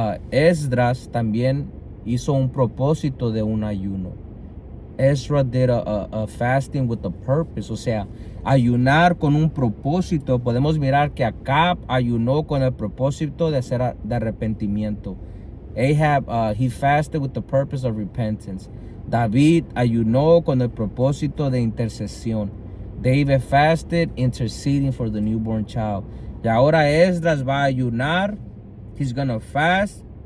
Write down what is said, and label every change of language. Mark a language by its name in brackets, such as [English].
[Spanish] Esdras también hizo un propósito de un ayuno. [English] Ezra did a fasting with a purpose, [Spanish] o sea, ayunar con un propósito. Podemos mirar que Acab ayunó con el propósito de arrepentimiento. [English] Ahab, he fasted with the purpose of repentance. [Spanish] David ayunó con el propósito de intercesión. [English] David fasted, interceding for the newborn child. [Spanish] Y ahora Esdras va a ayunar. [English] He's gonna fast.